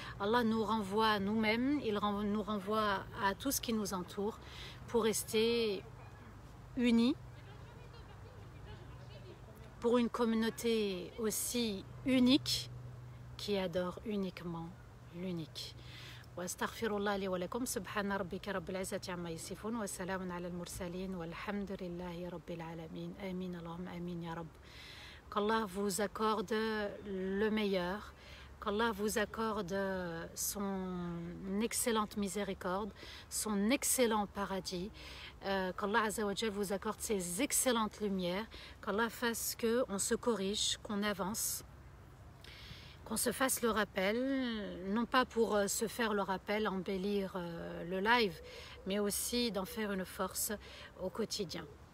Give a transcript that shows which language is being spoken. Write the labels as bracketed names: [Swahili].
[French] Allah nous renvoie à nous-mêmes, il nous renvoie à tout ce qui nous entoure pour rester unis, pour une communauté aussi unique qui adore uniquement l'unique. [Arabic] واستغفر الله لي ولكم سبحان ربك رب العزة عما يصفون وسلام على المرسلين والحمد لله رب العالمين آمين اللهم آمين يا رب. [French] Qu'Allah vous accorde le meilleur, qu'Allah vous accorde son excellente miséricorde, son excellent paradis, qu'Allah Azza wa Jal vous accorde ses excellentes lumières, qu'Allah fasse qu'on se corrige, qu'on avance, qu'on se fasse le rappel, non pas pour se faire le rappel, embellir le live, mais aussi d'en faire une force au quotidien.